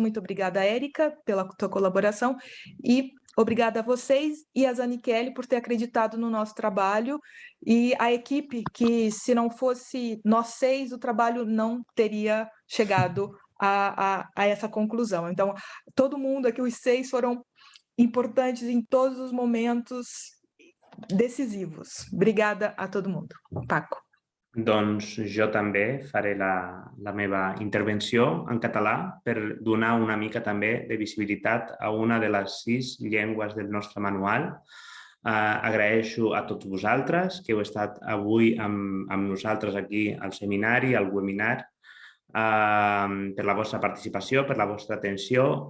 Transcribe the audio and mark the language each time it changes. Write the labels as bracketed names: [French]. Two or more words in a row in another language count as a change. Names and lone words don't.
[Portuguese] Muito obrigada, Érica, pela tua colaboração, e obrigada a vocês e a Tzani Kelly por ter acreditado no nosso trabalho, e a equipe que, se não fosse nós seis, o trabalho não teria chegado a essa conclusão. Então, todo mundo aqui, os seis, foram importantes em todos os momentos decisivos. Obrigada a todo mundo. Paco. [Catalan] Doncs jo també faré la meva intervenció en català per donar una mica també de visibilitat a una de les 6 llengües del nostre manual. Agraeixo a tots vosaltres que heu estat avui amb nosaltres aquí al seminari, al webinar, per la vostra participació, per la vostra atenció.